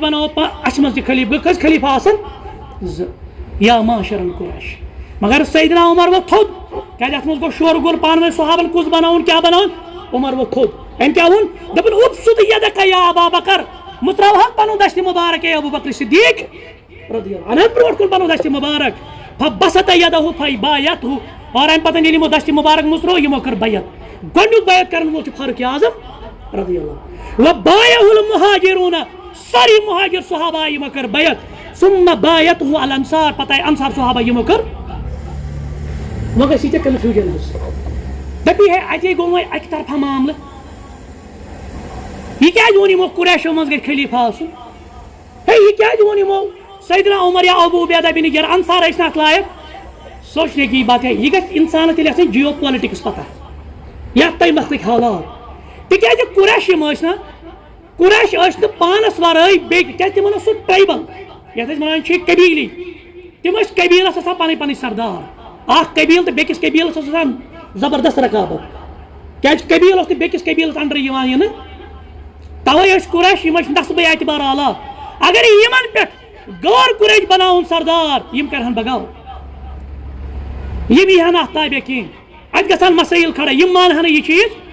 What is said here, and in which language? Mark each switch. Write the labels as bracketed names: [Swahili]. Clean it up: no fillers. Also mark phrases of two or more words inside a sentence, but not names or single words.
[Kashmiri] بناوو اَسہِ منٛز تہِ خلیفہٕ کٔژ خلیفہٕ آسن زٕ یا معاشرن قریش مگر سیدنا عمر ووٚتھ تھوٚد کیٛازِ اَتھ منٛز گوٚو شور گول پانہٕ ؤنۍ صحابن کُس بناوُن کیٛاہ بناوُن عمر ووٚتھ تھوٚد أمۍ کیٛاہ ووٚن دوٚپُن [Arabic] ابسط یدک یا ابا بکر [Kashmiri] متراوہا پنُن دست مبارک اے ابو بکر صدیق [Arabic] رضی اللہ عنہ [Kashmiri] برونٛٹھ کُن پنُن دست مبارک [Arabic] فبسط یدہ فبایعتہ [Kashmiri] اور امہِ پتہٕ ییٚلہِ یِمو دست مبارک مُژروو یِمو کٔر بیعت گۄڈنیُک بیعت کرن وول چھُ فاروق اعظم رضی اللہ [Arabic] وبایعہ المہاجرون [Kashmiri] سٲری مہاجر صحابہ آیہِ یِمو کٔر بیعت [Arabic] ثم بایعتہ الانصار [Kashmiri] پتہٕ آیہِ انصار صحابہ یِمو کٔر وۄنۍ گژھِ ژےٚ کنفیوجن حظ دپی ہے اتے گوٚو وۄنۍ اکہِ طرفہٕ معاملہٕ یہ کیٛازِ ووٚن یِمو قریشو منٛز گژھِ خلیفہٕ آسُن ہے یہ کیٛازِ ووٚن یِمو سیدنا عمر یا ابو عبیدہ بن جراح انصار ٲسۍ نہٕ اتھ لایق [Urdu] سوچنے کی بات ہے [Kashmiri] یہ گژھِ انسانس تیٚلہِ آسٕنۍ جیو پالٹکس پتہ یتھ تۄہہِ مسلٕکۍ حالات تِکیازِ قریش یِم ٲسۍ نا قریش ٲسۍ نہٕ پانس ورٲے بیٚیہِ کیٛازِ تِمن اوس سُہ ٹرایبل یتھ أسۍ ونان چھِ قبیلی تِم ٲسۍ قبیلس آسان پنٕنۍ پنٕنۍ سردار اکھ قبیل تہٕ بیٚکِس قبیلس اوس آسان زبردست رقابت کیٛازِ قبیل اوس نہٕ بیٚکِس قبیلس انڈر یِوان یِنہٕ توے ٲسۍ قریش یِم ٲسۍ نسبہٕ اعتبار اعلیٰ اگر یِمن پٮ۪ٹھ غٲر قریش بناوُن سردار یِم کرہن بغاوت یِم یی ہن اتھ تابع کِہیٖنۍ اتہِ گژھن مسٲیل کھڑا یِم مانہن نہٕ یہِ چیٖز